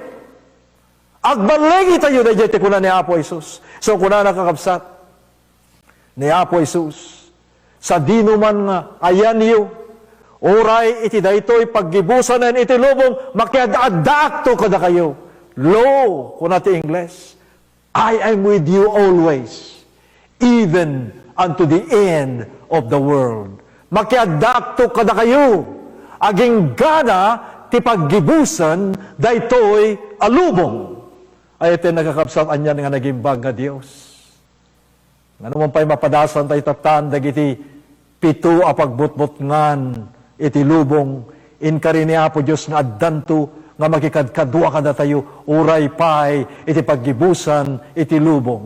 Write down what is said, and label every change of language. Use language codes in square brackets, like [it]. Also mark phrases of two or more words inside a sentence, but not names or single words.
[ilo] Agbaligi tayo dayjay ti kuna ni Apo Jesus. So kuna nakakabsat ni Apo Jesus, sa dino man nga ayan niyo, oray iti daytoy paggibusanan iti lubong, makiadadak to kada kayo. Lo, kuna ti Ingles, [en] I am with you always, even unto the end of the world. [ilo] Makiadak to kada kayo, aging gana ti paggibusan daytoy alubong. Ay iti nakakabsat anyan nga nagimbag nga Dios. Nga naman pa'y mapadasan tayo tatan, dagiti pito a pagbutbutngan iti lubong, inkari ni Apo Diyos nga addanto, nga makikadkadwa kada tayo, uray pa'y iti paggibusan iti lubong.